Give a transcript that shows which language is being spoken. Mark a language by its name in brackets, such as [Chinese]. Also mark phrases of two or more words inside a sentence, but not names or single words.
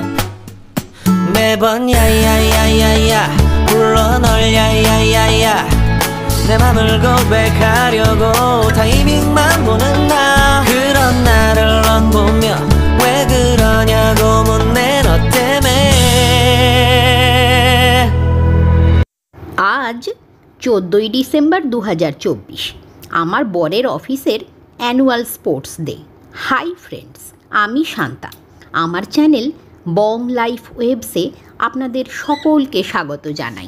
[Korean] 매번 야야야야야 불러 널 야야야야, 내 맘을 고백하려고 타이밍만 보는 나. 그런 나를 넌 보며 왜 그러냐고 묻네, 너 때문에. [Bangla] আজ 14ই ডিসেম্বর 2024, আমার বরের অফিসের [English] annual sports day. hi friends, [Bangla] আমি শান্তা। আমার চ্যানেল বং লাইফ ওয়েবসে আপনাদের সকলকে স্বাগত জানাই।